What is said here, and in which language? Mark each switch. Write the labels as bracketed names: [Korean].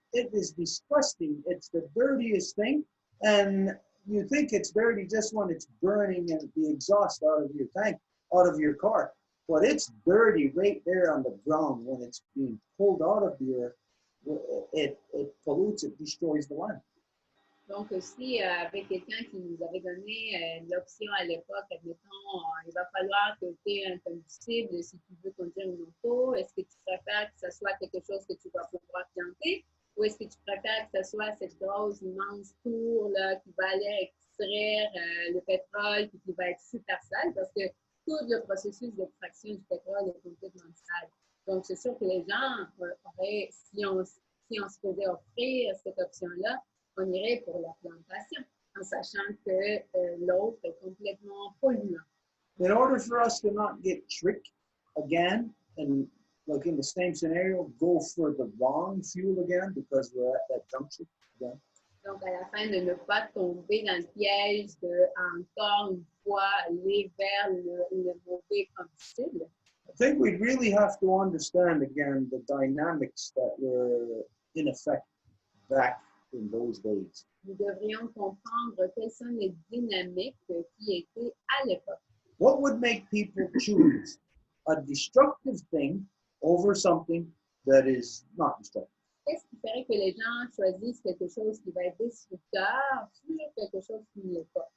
[English] It is disgusting. It's the dirtiest thing. And you think it's dirty just when it's burning and the exhaust out of your tank, out of your car. But it's dirty right there on the ground when it's being pulled out of the earth. It pollutes, it destroys the land. [French] Donc aussi, avec quelqu'un qui nous avait donné l'option à l'époque, admettons, il va falloir que tu aies un combustible si tu veux conduire une auto. Est-ce que tu préfères que ce soit quelque chose que tu vas pouvoir planter, ou est-ce que tu préfères que ce soit cette grosse, immense tour là, qui va aller extraire le pétrole et qui va être super sale, parce que tout le processus d'extraction du pétrole est complètement sale. Donc, c'est sûr que les gens auraient, si on se faisait offrir cette option-là, on irait pour la plantation, en sachant que l'autre est complètement polluant. [English] In order for us to not get tricked again, and like in the same scenario, go for the wrong fuel again because we're at that junction again. [French] Donc, à la fin, de ne pas tomber dans le piège de, encore une fois, aller vers le mauvais combustible. [English] I think we'd really have to understand again the dynamics that were in effect back in those days. [French] Nous devrions comprendre quelles sont les dynamiques qui étaient à l'époque. [English] What would make people choose a destructive thing over something that is not destructive? [French] Qu'est-ce qui ferait que les gens choisissent quelque chose qui va être destructeur sur quelque chose qui ne l'est pas?